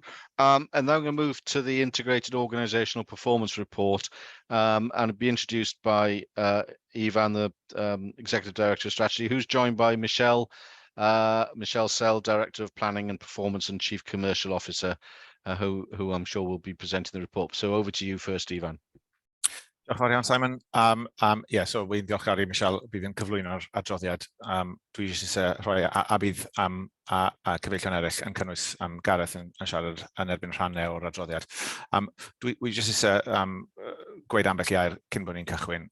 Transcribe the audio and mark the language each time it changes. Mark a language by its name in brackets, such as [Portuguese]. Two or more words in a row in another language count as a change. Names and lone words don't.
[English] And then I'm going to move to the Integrated Organizational Performance Report, and it'll be introduced by Ivan, the Executive Director of Strategy, who's joined by Michelle Sell, Director of Planning and Performance and Chief Commercial Officer, who I'm sure will be presenting the report. So over to you first, Ivan. [Welsh] Diolch yn fawr iawn, Simon. So wy'n diolchgar i Michelle bydd yn cyflwyno'r adroddiad. Dwi eisiau rhoi a bydd cyfeillion eraill yn cynnwys Gareth yn siarad yn erbyn rhannau o'r adroddiad. Dwi jyst eisiau gweud ambell i air cyn bod ni'n cychwyn.